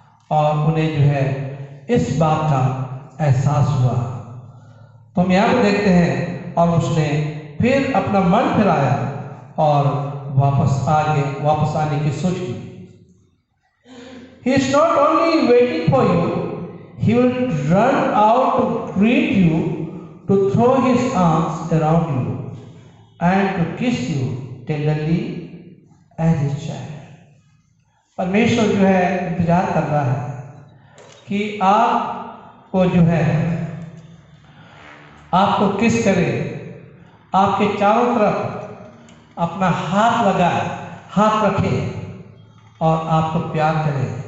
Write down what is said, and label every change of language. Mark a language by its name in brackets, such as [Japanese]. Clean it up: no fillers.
[Hindi] और उन्हें जो है इस बात का एहसास हुआ। तो हम यहाँ पे देखते हैं, और उसने फिर अपना मन फिराया और वापस आने की सोच की। [English] He is not only waiting for you, He will run out to greet you, to throw his arms around you, and to kiss you tenderly as his child. [Hindi] परमेश्वर जो है इंतजार कर रहा है कि आपको जो है आपको किस करे, आपके चारों तरफ अपना हाथ लगाए, हाथ रखे और आपको प्यार करे।